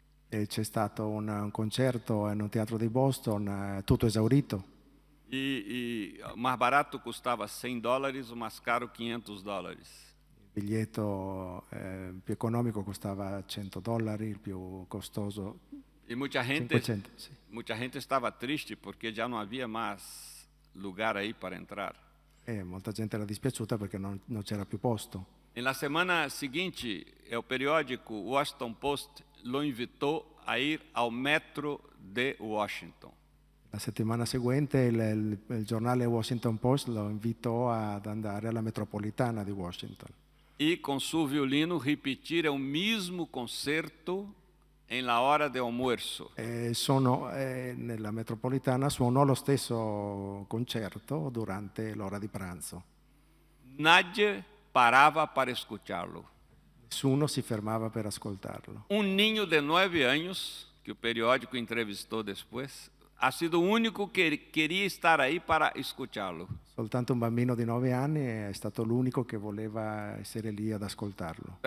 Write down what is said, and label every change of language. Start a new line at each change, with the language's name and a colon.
Italian: E c'è stato un concerto in un teatro di Boston, tutto esaurito.
Portuguese: E o mais barato custava $100, o mais caro $500.
Italian: Il biglietto più economico costava $100, il più costoso
Portuguese: E muita gente
Italian: 500. Sì.
Portuguese: Muita gente estava triste porque já não havia mais lugar aí para entrar.
Italian: E molta gente era dispiaciuta perché non c'era più posto.
Portuguese: E na semana seguinte, o periódico Washington Post lo invitou a ir ao metro de Washington.
Italian: La settimana seguente il giornale Washington Post lo invitò ad andare alla metropolitana di Washington.
Portuguese: E com seu violino repetir o mesmo concerto em
Spanish: la hora de almuerzo.
Italian: Nella metropolitana suonò lo stesso concerto durante l'ora di pranzo.
Portuguese: Nadie parava para escutá-lo.
Italian: Nessuno si fermava per ascoltarlo.
Portuguese: Ninho de 9 anos, que o periódico entrevistou depois,
Spanish: ha sido
Portuguese: o único que queria estar aí para escutá-lo.
Italian: Soltanto un bambino di 9 anni è stato l'unico che voleva essere lì ad ascoltarlo.